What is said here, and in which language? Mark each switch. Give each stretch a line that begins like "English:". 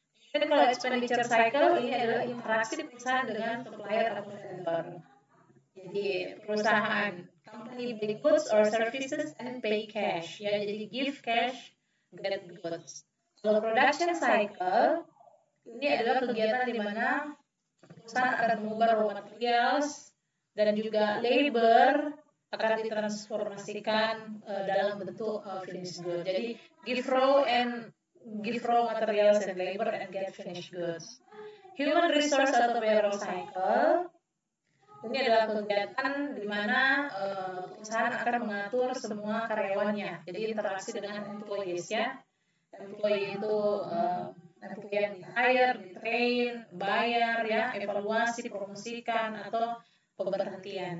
Indonesian: Dan kalau expenditure cycle ini adalah interaksi perusahaan dengan supplier atau vendor. Jadi perusahaan
English: company buy goods or services and pay cash ya, jadi give cash, get goods.
Indonesian: Kalau production cycle ini adalah kegiatan di mana perusahaan akan mengubah raw materials dan juga labor akan ditransformasikan dalam bentuk finished goods.
English: Jadi give raw materials and labor and get finished goods.
Indonesian: Human resource atau payroll cycle ini adalah kegiatan di mana perusahaan akan mengatur semua karyawannya. Jadi interaksi dengan employees ya. Employee itu employee yang di-hire, di-train, bayar ya, evaluasi, promosikan atau pemberhentian.